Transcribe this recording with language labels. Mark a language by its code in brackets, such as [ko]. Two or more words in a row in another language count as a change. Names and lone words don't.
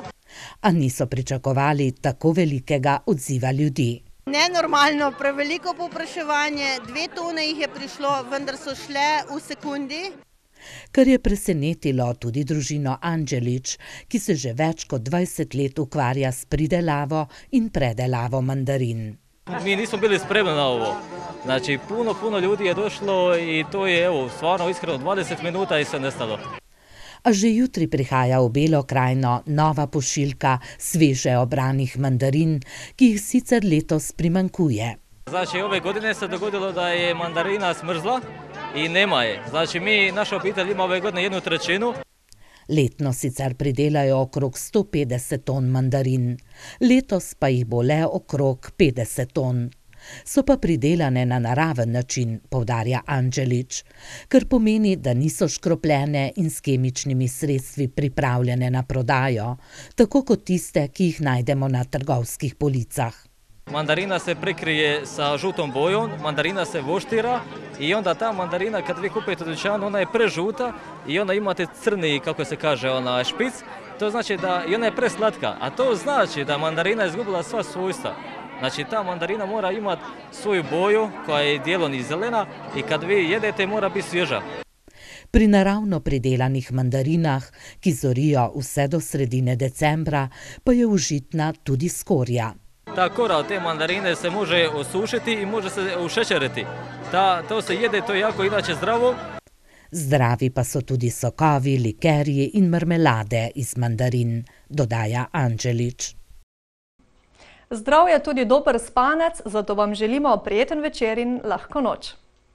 [sl] A niso pričakovali tako velikega odziva ljudi. Nenormalno, preveliko povpraševanje, 2 tone jih je prišlo, vendar so šle v sekundi. Kar je presenetilo tudi družino Anđelič, ki se že več kot 20 let ukvarja s pridelavo in predelavo mandarin. [hr] Mi nismo bili spremni na ovo. Znači, puno ljudi je došlo i to je, stvarno iskreno 20 minuta i se nestalo. [sl] A že jutri prihaja v Belo krajino nova pošiljka sveže obranih mandarin, ki jih sicer letos primanjkuje. [hr] Znači, ove godine se dogodilo da je mandarina smrzla i nema je. Znači, naša obitelj ima ove godine 1/3. [sl] Letno sicer pridelajo okrog 150 ton mandarin, letos pa jih bo le okrog 50 ton. So pa pridelane na naraven način, poudarja Anđelič, kar pomeni, da niso škropljene in s kemičnimi sredstvi pripravljene na prodajo, tako kot tiste, ki jih najdemo na trgovskih policah. [hr] Mandarina se prekrije sa žutom bojom, mandarina se voštira i onda ta mandarina kad vi kupite u dućanu, ona je prežuta i onda imate crni, kako se kaže, špic. To znači da i ona je preslatka, a to znači da mandarina je izgubila sva svojstva. Znači ta mandarina mora imati svoju boju koja je dijelom i zelena i kad vi jedete mora biti svježa. [sl] Pri naravno pridelanih mandarinah, ki zorijo vse do sredine decembra, pa je užitna tudi skorja. [hr] Ta kora od te mandarine se može osušiti i može se ušećeriti. To se jede, to je jako inače zdravo. [sl] Zdravi pa so tudi sokovi, likerji in marmelade iz mandarin, dodaja Anđelič. Zdrav je tudi dober spanec, zato vam želimo prijeten večer in lahko noč.